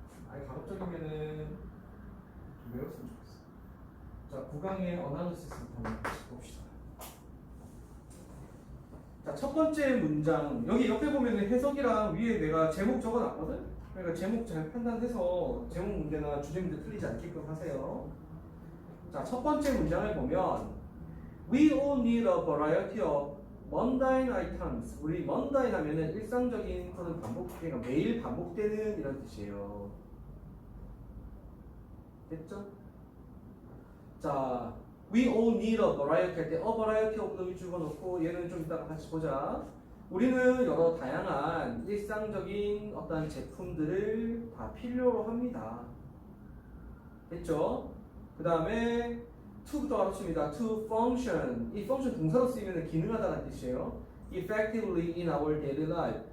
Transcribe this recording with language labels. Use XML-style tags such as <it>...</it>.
<ko>아니 가급적이면은 좀 외웠으면 좋겠어. 자, 9강의 어나리시스부터 한번 봅시다. 자, 첫 번째 문장 여기 옆에 보면 해석이랑 위에 내가 제목 적어놨거든. 그러니까 제목 잘 판단해서 제목 문제나 주제 문제 틀리지 않게끔 하세요. 자, 첫 번째 문장을 보면</ko> <en>We all need a variety of mundane items.</en> <ko>우리 mundane 하면은 일상적인 또는 그러니까 매일 반복되는 이런 뜻이에요. 됐죠? 자,</ko> <en>we all need a variety</en> <ko>할 때 a variety of를 집어넣고 얘는 좀 이따가 같이 보자. 우리는 여러 다양한 일상적인 어떤 제품들을 다 필요로 합니다. 됐죠? 그 다음에 to부터 가르칩니다.</ko> <en>to function.</en> <ko>이 function 동사로 쓰이면 기능하다는 뜻이에요.</ko> <en>effectively in our daily life.</en>